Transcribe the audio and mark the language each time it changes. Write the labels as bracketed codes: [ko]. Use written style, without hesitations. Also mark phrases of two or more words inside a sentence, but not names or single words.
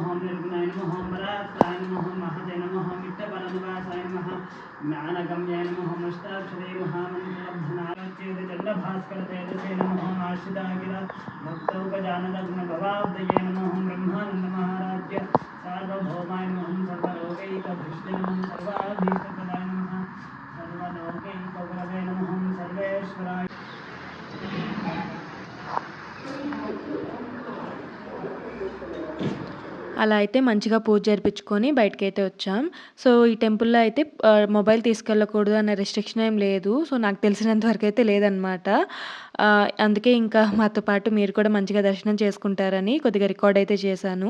[sa] निर्गुणाय नमः परात्पराय नमः महते नमः मिट्टपरनिवासाय नमः ज्ञानगम्याय नमः मष्टाक्षरे महामन्त्रलब्धनारायण चण्डभास्करतेजसे नमः आश्रितागिर भक्तौकजानलग्नभवाब्दये नमः ब्रह्मानन्दमहाराज्य सार्वभौमाय नमः सर्वलोकैकभृष्टे नमः सर्वाभीष्टप्रदाय नमः सर्वलोकैकगुरवे नमः सर्वेश्वराय [te] అలా అయితే మంచిగా పూజ జరిపించుకొని బయటకైతే వచ్చాం. సో, ఈ టెంపుల్‌లో అయితే మొబైల్ తీసుకెళ్ళకూడదు అనే రెస్ట్రిక్షన్ ఏం లేదు. సో, నాకు తెలిసినంత వరకైతే లేదనమాట. అందుకే ఇంకా మాతో పాటు మీరు కూడా మంచిగా దర్శనం చేసుకుంటారని కొద్దిగా రికార్డ్ అయితే చేశాను.